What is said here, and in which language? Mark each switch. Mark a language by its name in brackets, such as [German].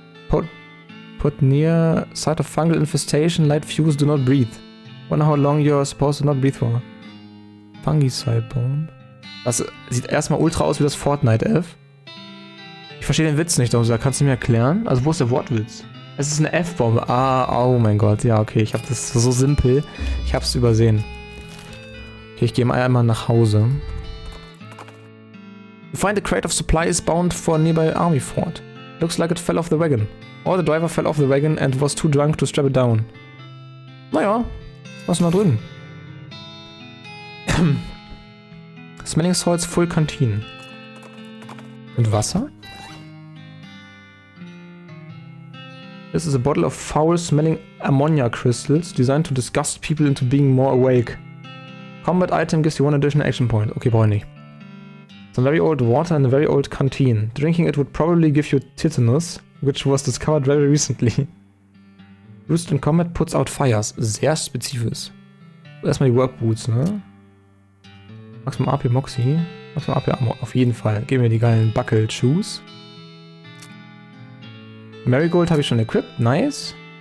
[English] Put near site of fungal infestation, light fuse, do not breathe. Wonder how long you're supposed to not breathe for. Fungicide Bomb. [German] Das sieht erstmal ultra aus wie das Fortnite-F. Ich verstehe den Witz nicht, also kannst du mir erklären? Also wo ist der Wortwitz? Es ist eine F-Bombe. Ah, oh mein Gott. Ja, okay, ich habe das so simpel. Ich hab's übersehen. Okay, ich gehe mal einmal nach Hause. [English] You find a crate of supplies bound for a nearby army fort. Looks like it fell off the wagon. Or the driver fell off the wagon and was too drunk to strap it down. [German] Naja, was ist noch drin? [English] Smelling salts, full canteen. [German] Mit Wasser? [English] This is a bottle of foul-smelling ammonia crystals designed to disgust people into being more awake. Combat item gives you 1 additional action point. [German] Okay, brauche ich nicht. [English] Some very old water in a very old canteen. Drinking it would probably give you tetanus, which was discovered very recently. Used in combat puts out fires. [German] Sehr spezifisch. Erstmal die Workboots, ne? Maximum AP Moxie. Maximum AP Armor. Auf jeden Fall. Geben wir die geilen Buckled Shoes. Marigold habe ich schon equipped. Nice.